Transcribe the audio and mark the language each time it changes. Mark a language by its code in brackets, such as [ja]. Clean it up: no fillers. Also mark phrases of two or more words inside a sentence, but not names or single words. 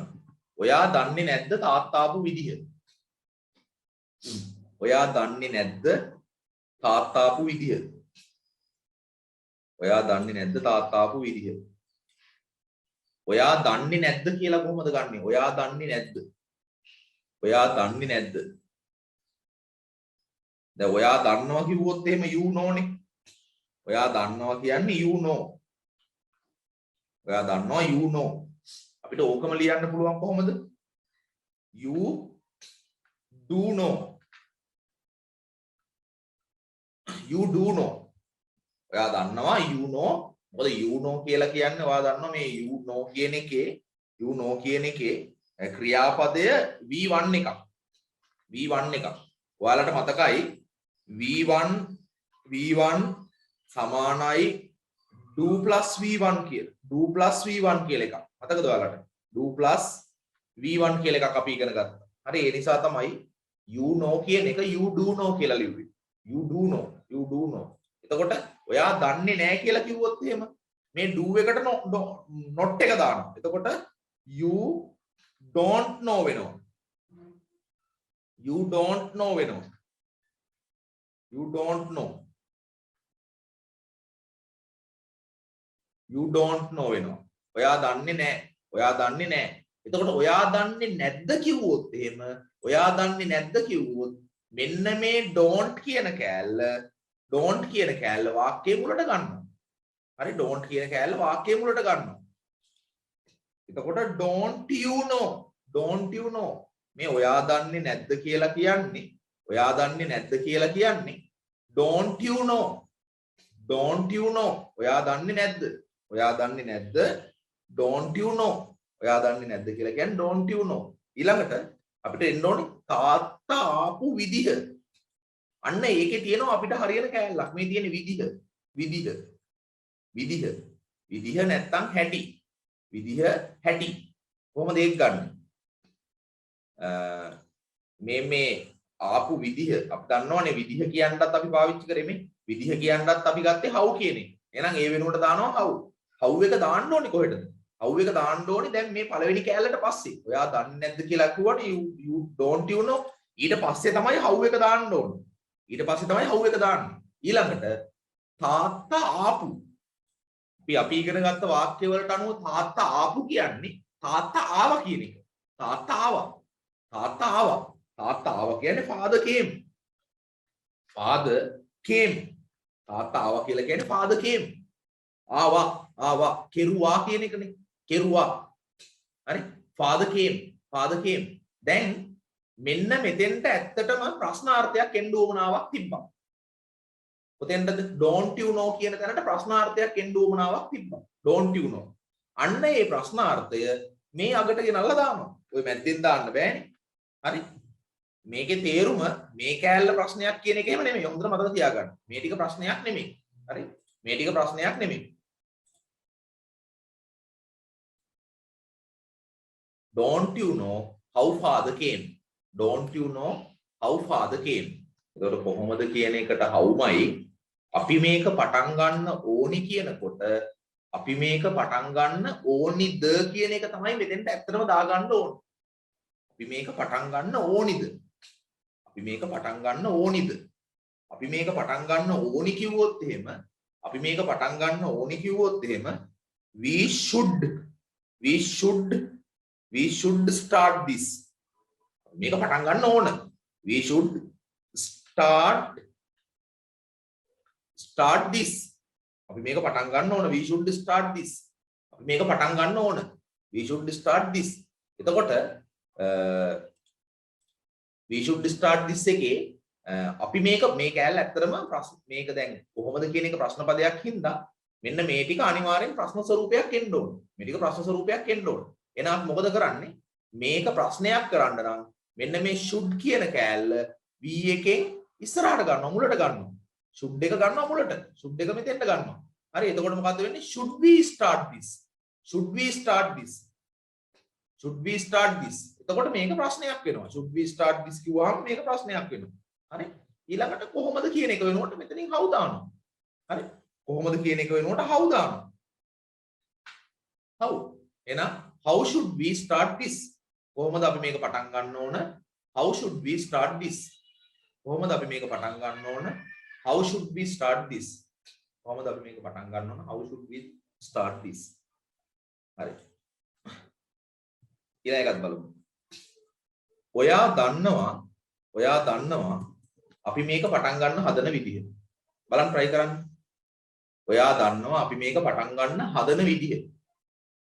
[si] ඔයා දන්නේ නැද්ද තාත්තා ආපු විදිහ? ඔයා දන්නේ නැද්ද තාත්තා ආපු විදිහ? ඔයා දන්නේ නැද්ද තාත්තා ආපු විදිහ? ඔයා දන්නේ නැද්ද කියලා කොහොමද ගන්නෙ? ඔයා දන්නේ නැද්ද? ඔයා දන්නේ නැද්ද? දැන් ඔයා දන්නවා කිව්වොත් එහෙම [en] you know [si] නේ. ඔයා දන්නවා කියන්නේ [en] you know. [si] ඔයා දන්නවා [en] you know. [si] අපිට ඕකම ලියන්න පුළුවන් කොහොමද? [en] You do know. You do know. [si] ඔයා දන්නවා [en] you know. [si] මොකද [en] you know [si] කියලා කියන්නේ ඔයා දන්නවා මේ [en] you know [si] කියන එකේ ක්‍රියාපදය V1 එකක්. V1 එකක්. ඔයාලට මතකයි V1 සමානයි [en] do plus V1 [si] කියලා. [en] do plus V1 [si] කියලා එකක්. මතකද ඔයාලට? [en] do plus V1 [si] කියලා එකක් අපි ඉගෙන ගත්තා. හරි ඒ නිසා තමයි [en] you know [si] කියන එක [en] you do know [si] කියලා ලිව්වේ. [en] you do know. [si] එතකොට ඔයා දන්නේ නැහැ කියලා කිව්වොත් එහෙම මේ do එකට not එක දානවා. [en] එතකොට you don't know වෙනවා. you don't know [si] වෙනවා. [en] you don't know. you don't know වෙනවා. [si] ඔයා දන්නේ නැහැ. එතකොට ඔයා දන්නේ නැද්ද කිව්වොත් එහෙම ඔයා දන්නේ නැද්ද කිව්වොත් මෙන්න මේ don't කියන කෑල්ල වාක්‍යයේ මුලට ගන්නවා. හරි don't කියන කෑල්ල වාක්‍යයේ මුලට ගන්නවා. එතකොට [en] don't you know [si] මේ ඔයා දන්නේ නැද්ද කියලා කියන්නේ [en] don't you know [si] ඔයා දන්නේ නැද්ද [en] don't you know [si] ඔයා දන්නේ නැද්ද කියලා කියන්නේ [en] don't you know. [si] ඊළඟට අපිට එන්න ඕනේ තාත්තා ආපු විදිහ. අන්න ඒකේ තියෙනවා අපිට හරියන කෑල්ලක්. මේ තියෙන විදිහ නැත්තම් හැටි. කොහොමද ඒක ගන්නෙ? මේ ආපු විදිහ අපි දන්නවනේ විදිහ කියන්නත් අපි පාවිච්චි කරේ මේ. විදිහ කියන්නත් අපි ගත්තේ how කියන එක. එහෙනම් ඒ වෙනුවට දානවා how. how එක දාන්න ඕනේ කොහෙටද? how එක දාන්න ඕනේ දැන් මේ පළවෙනි කෑල්ලට පස්සේ. ඔයා දන්නේ නැද්ද කියලා කිව්වනේ [en] you don't you know. [si] ඊට පස්සේ තමයි how එක දාන්න ඕනේ. ඊළඟට තාත්තා ආපු. අපි ඉගෙන ගත්ත වාක්‍ය වලට අනුව තාත්තා ආපු කියන්නේ තාත්තා ආවා කියන එක. තාත්තා ආවා කියන්නේ [en] father came. [si] තාත්තා ආවා කියලා කියන්නේ [en] father came. [si] ආවා කෙරුවා කියන එකනේ. [en] හරි father came. [si] දැන් මෙන්න මෙතෙන්ට ඇත්තටම ප්‍රශ්නාර්ථයක් එන්න උවමනාවක් තිබ්බා. කොතෙන්ද [en] don't you know [si] කියන තැනට ප්‍රශ්නාර්ථයක් එන්න උවමනාවක් තිබ්බා. [en] don't you know. [si] අන්න ඒ ප්‍රශ්නාර්ථය මේ අගට ගෙනල්ලා දානවා. ඔය මැද්දෙන් දාන්න බෑනේ. හරි. මේකේ තේරුම මේ කෑල්ල ප්‍රශ්නයක් කියන එක එහෙම නෙමෙයි. හොඳට මතක තියාගන්න. මේ ටික ප්‍රශ්නයක් නෙමෙයි. හරි. මේ ටික ප්‍රශ්නයක් නෙමෙයි. [en] don't you know how father came. [si] එතකොට කොහොමද කියන එකට howමයි අපි මේක පටන් ගන්න ඕනි කියනකොට අපි මේක පටන් ගන්න ඕනිද කියන එක තමයි මෙතෙන්ට ඇත්තටම දාගන්න ඕනේ. අපි මේක පටන් ගන්න ඕනිද? අපි මේක පටන් ගන්න ඕනි කිව්වොත් එහෙම [en] we should start this. [si] මේක පටන් ගන්න ඕන. [en] we should start this. [si] අපි මේක පටන් ගන්න ඕන. [en] we should start this. [si] අපි මේක පටන් ගන්න ඕන. [en] we should start this. [si] එතකොට [en] we should start this [si] එකේ අපි මේ කෑල්ල ඇත්තටම මේක දැන් කොහොමද කියන එක ප්‍රශ්න පදයක් හින්දා මෙන්න මේ ටික අනිවාර්යෙන් ප්‍රශ්න ස්වරූපයක් එන්න ඕන. එහෙනම් මොකද කරන්නේ? මේක ප්‍රශ්නයක් කරන්න නම් මෙන්න මේ should කියන කෑල්ල v එකෙන් ඉස්සරහට ගන්නවා, මුලට ගන්නවා. should එක ගන්නවා මුලට. should එක මෙතෙන්ට ගන්නවා. හරි. එතකොට මොකද්ද වෙන්නේ? [en] should we start this? [si] එතකොට මේක ප්‍රශ්නයක් වෙනවා. [en] should we start this [si] කිව්වහම මේක ප්‍රශ්නයක් වෙනවා. හරි. ඊළඟට කොහොමද කියන එක වෙනකොට මෙතනින් how දානවා. හරි. කොහොමද කියන එක වෙනකොට how දානවා. how. [en] එහෙනම් how should we start this? [si] කොහොමද අපි මේක පටන් ගන්න ඕන? [en] how should we start this? [si] කොහොමද අපි මේක පටන් ගන්න ඕන? [en] how should we start this? [si] කොහොමද අපි මේක පටන් ගන්න ඕන? [en] how should we start this? [si] හරි. ඊළඟ එකත් බලමු. ඔයා දන්නවා අපි මේක පටන් ගන්න හදන විදිය. බලන්න try කරන්න. ඔයා දන්නවා අපි මේක පටන් ගන්න හදන විදිය.